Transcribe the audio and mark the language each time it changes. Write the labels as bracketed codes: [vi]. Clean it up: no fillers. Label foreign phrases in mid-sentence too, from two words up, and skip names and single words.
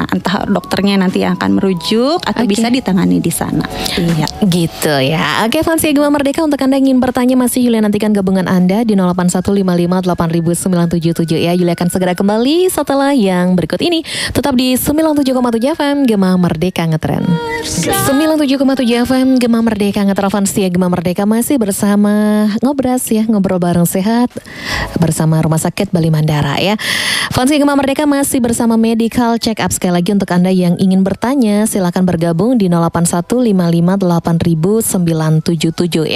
[id] Entah dokternya nanti yang akan merujuk atau bisa ditangani di sana. Iya. Gitu ya. Oke, Vanstia Gema Merdeka, untuk Anda yang ingin bertanya masih Yulia nantikan gabungan Anda di 0815580977 ya. Yulia akan segera kembali setelah yang berikut ini. Tetap di 97,7 FM Gema Merdeka Ngetren. 97,7 FM Gema Merdeka Ngetren. Vanstia Gema Merdeka masih bersama Ngobras ya, ngobrol bareng sehat bersama Rumah Sakit Bali Mandara ya. Vanstia Gema Merdeka masih bersama [en] Medical Check Up. [id] Sekali lagi untuk Anda yang ingin bertanya silakan bergabung di 0815580977 ya.